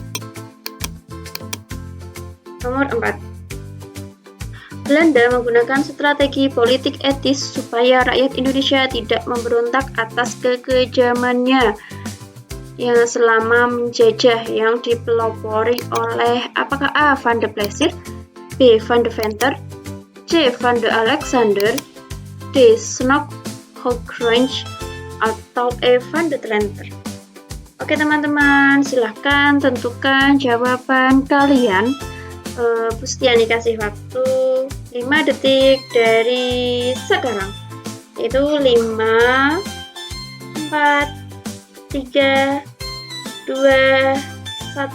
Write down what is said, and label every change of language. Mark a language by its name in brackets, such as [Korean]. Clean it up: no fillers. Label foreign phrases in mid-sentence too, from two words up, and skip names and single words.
[Indonesian] Nomor 4. Belanda menggunakan strategi politik etis supaya rakyat Indonesia tidak memberontak atas kekejamannya yang selama menjajah, yang dipelopori oleh apakah A. Van de Plessis, B. Van de Venter, C. Van de Alexander, D. Snock-Hoogrange, atau E. Van de Trenter. Oke teman-teman, silahkan tentukan jawaban kalian. Pustiani kasih waktu 5 detik dari sekarang, yaitu 5, 4, 3, 2, 1.